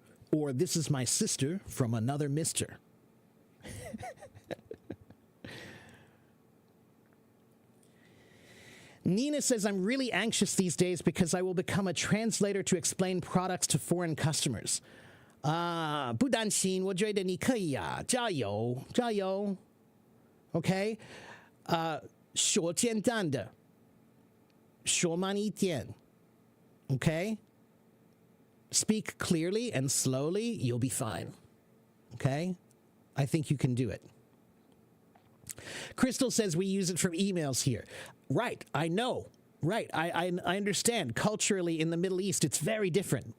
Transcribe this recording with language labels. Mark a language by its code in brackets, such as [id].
[en] Or this is my sister from another mister. Nina says, I'm really anxious these days because I will become a translator to explain products to foreign customers. [zh] 不担心，我觉得你可以啊，加油，加油。 OK， 说简单的，说慢一点。 [en] OK， speak clearly and slowly, you'll be fine. Okay, I think you can do it. Crystal says we use it for emails here. Right, I know. Right, I understand. Culturally, in the Middle East, it's very different.